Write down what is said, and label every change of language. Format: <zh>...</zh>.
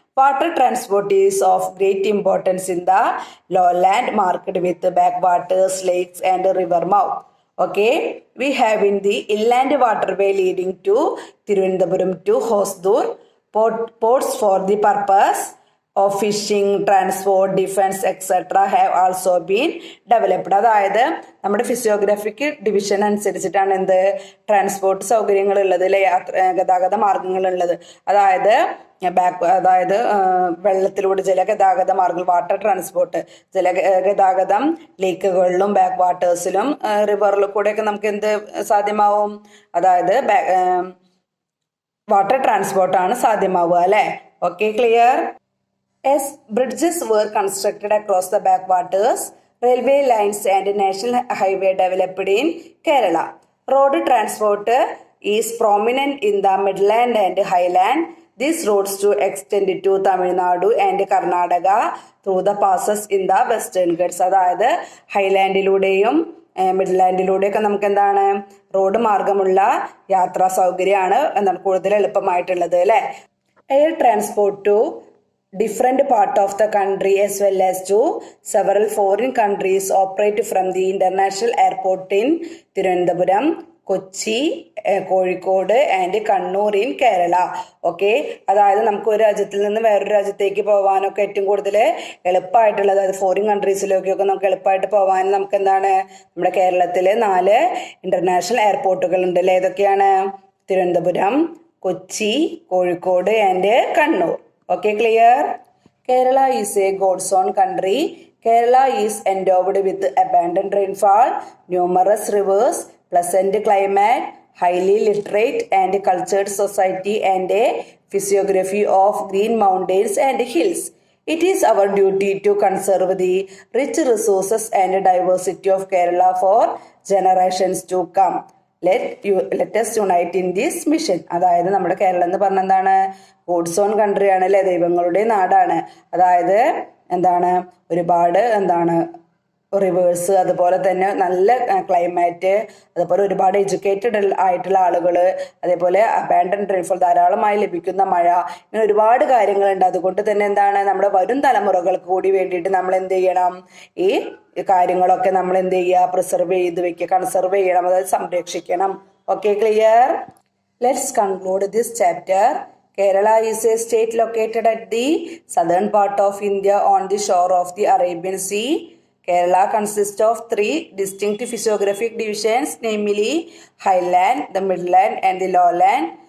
<en>Water transport is of great importance in the lowland market with backwaters, lakes and river mouth. Okay, we have in the inland waterway leading to Tirunelveli to Hosdur, ports for the purpose of fishing, transport, defense, etc. have also been developed.</en> <ml>അതായത് നമ്മുടെ physiographic division അനുസരിച്ചിട്ടാണ് എന്ത് transport സൗകര്യങ്ങളുള്ളത്, ഗതാഗത മാർഗങ്ങളുള്ളത്. അതായത് വെള്ളത്തിലൂടെ ജലഗതാഗത മാർഗങ്ങൾ, water transport, ജലഗതാഗതം ലേക്കുകളിലും back വാട്ടേഴ്സിലും റിവറിലും കൂടെയൊക്കെ നമുക്ക് എന്ത് സാധ്യമാവും, അതായത് വാട്ടർ ട്രാൻസ്പോർട്ടാണ് സാധ്യമാവുക അല്ലേ. Okay, clear.</ml> <en>As bridges were constructed across the backwaters, railway lines and national highway developed in Kerala. Road transport is prominent in the midland and highland. These roads to extend to Tamil Nadu and Karnataka through the passes in the western Ghats.</en> <ml>അതായത് ഹൈലാൻഡിലൂടെയും മിഡ്ലാൻഡിലൂടെയൊക്കെ നമുക്ക് എന്താണ് road മാർഗമുള്ള യാത്രാ സൗകര്യമാണ് എന്താണ് കൂടുതൽ എളുപ്പമായിട്ടുള്ളത് അല്ലേ.</ml> <en>Air transport to different part of the country as well as to several foreign countries operate from the international airport in Tirunelveli, Kochi, Kozhikode and Kannur in Kerala.</en> <ml>Okay, അതായത് നമുക്ക് ഒരു രാജ്യത്തിൽ നിന്ന് വേറൊരു രാജ്യത്തേക്ക് പോകാനൊക്കെ ഏറ്റവും കൂടുതൽ എളുപ്പമായിട്ടുള്ളത്, അതായത് ഫോറിൻ കൺട്രീസിലേക്കൊക്കെ നമുക്ക് എളുപ്പമായിട്ട് പോകാൻ നമുക്ക് എന്താണ് നമ്മുടെ കേരളത്തിൽ 4 ഇന്റർനാഷണൽ എയർപോർട്ടുകൾ ഉണ്ട് അല്ലേ. ഏതൊക്കെയാണ്? Thiruvananthapuram, Kochi, Kozhikode and Kannur.</ml> <en>Okay, clear? Kerala is a God's own country. Kerala is endowed with abundant rainfall, numerous rivers, pleasant climate, highly literate and cultured society and a physiography of green mountains and hills. It is our duty to conserve the rich resources and diversity of Kerala for generations to come. Let us unite in this mission.</en> <ml>അതായത് നമ്മുടെ കേരളം എന്ന് പറഞ്ഞ എന്താണ്, God's own country ആണ് അല്ലെ, ദൈവങ്ങളുടെ നാടാണ്. അതായത് എന്താണ് ഒരുപാട് എന്താണ് റിവേഴ്സ്, അതുപോലെ തന്നെ നല്ല ക്ലൈമാറ്റ്, അതുപോലെ ഒരുപാട് എഡ്യൂക്കേറ്റഡ് ആയിട്ടുള്ള ആളുകൾ, അതേപോലെ അബാൻഡൻഡ് റെയിൻഫോൾ, ധാരാളമായി ലഭിക്കുന്ന മഴ, ഇങ്ങനെ ഒരുപാട് കാര്യങ്ങളുണ്ട്. അതുകൊണ്ട് തന്നെ എന്താണ് നമ്മുടെ വരും തലമുറകൾക്ക് കൂടി വേണ്ടിയിട്ട് നമ്മൾ എന്ത് ചെയ്യണം, ഈ കാര്യങ്ങളൊക്കെ നമ്മൾ എന്ത് ചെയ്യുക, പ്രിസർവ് ചെയ്ത് വെക്കുക, കൺസർവ് ചെയ്യണം, അതായത് സംരക്ഷിക്കണം.</ml> <en>Okay, clear. Let's conclude this chapter. Kerala is a state located at the southern part of India on the shore of the Arabian Sea. Kerala consists of 3 distinct physiographic divisions, namely highland, the midland and the lowland.</en>